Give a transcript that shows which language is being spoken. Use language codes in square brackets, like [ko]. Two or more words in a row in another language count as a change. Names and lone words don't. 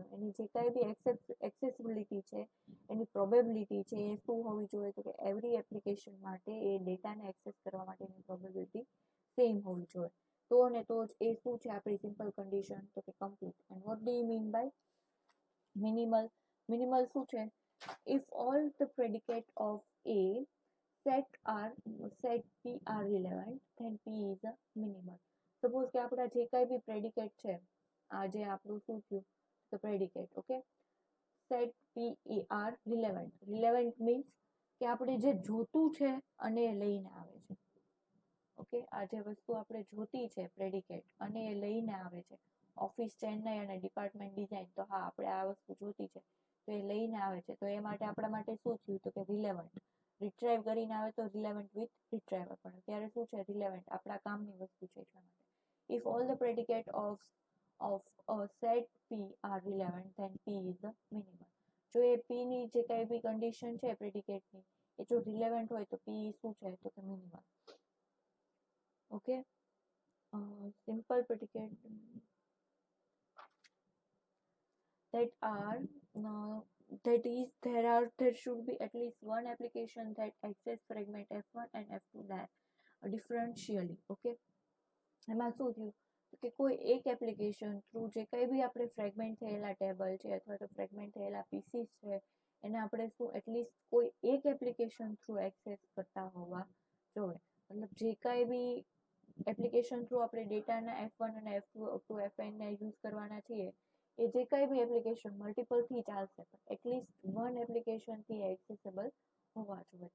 [gu] એની જે કાંઈ બી એક્સેસિબિલિટી છે એની પ્રોબેબિલિટી છે એ શું હોવી જોઈએ તો કે [en] every application [gu] માટે એ ડેટાને એક્સેસ કરવા માટેની પ્રોબેબિલિટી સેમ હોવી જોઈએ. તો ને તો જ એ શું છે આપણી સિમ્પલ કન્ડિશન તો કે કમ્પ્લીટ. [en] And what do you mean by minimal? મિનિમલ [gu] શું છે? [en] If all the predicate of A set P are relevant, then P is a minimal. [gu] Suppose કે આપણા જે કાંઈ બી પ્રેડિકેટ છે, આ જે આપણું શું થયું તો પ્રેડિકેટ, ઓકે, [en] set P are relevant. relevant means [gu] કે આપણે જે જોતું છે અને એ લઈને આવે છે. ઓકે, આ જે વસ્તુ આપણે જોતી છે પ્રેડિકેટ અને એ લઈને આવે છે, ઓફિસ ચેન્નાઈ અને [en] department design, [gu] તો હા આપણે આ વસ્તુ જોતી છે તો એ લઈને આવે છે, તો એ માટે આપણા માટે શું થયું તો કે રિલેવન્ટ. રિટ્રાઈવ કરીને આવે તો [en] relevant with retriever, [gu] પણ અત્યારે શું છે રિલેવન્ટ, આપણા કામની વસ્તુ છે એટલા માટે. [en] If all the predicate of set P are relevant, then P is the minimal. [gu] જો એ P ની જે કાંઈ બી કન્ડિશન છે પ્રેડિકેટની એ જો રિલેવન્ટ હોય તો P શું છે તો કે મિનિમલ. ઓકે, [en] simple predicate that are there should be at least one application that access fragment F1 and F2 differentially. [gu] Okay, એમાં શું થયું કે કોઈ એક એપ્લિકેશન થ્રુ જે કંઈ બી આપણે ફ્રેગમેન્ટ થયેલા ટેબલ છે અથવા તો ફ્રેગમેન્ટ થયેલા પીસીસ છે એને આપણે શું એટલીસ્ટ કોઈ એક એપ્લિકેશન થ્રુ એક્સેસ કરતા હોવા જોઈએ. મતલબ જે કાંઈ બી એપ્લિકેશન થ્રુ આપણે ડેટાના F1 અને F2 [en] up to [gu] Fn ને યુઝ કરવાના છીએ એ જે કાંઈ બી એપ્લિકેશન મલ્ટિપલથી ચાલશે પણ [en] at least one applicationથી [gu] એક્સેસેબલ હોવા જોઈએ.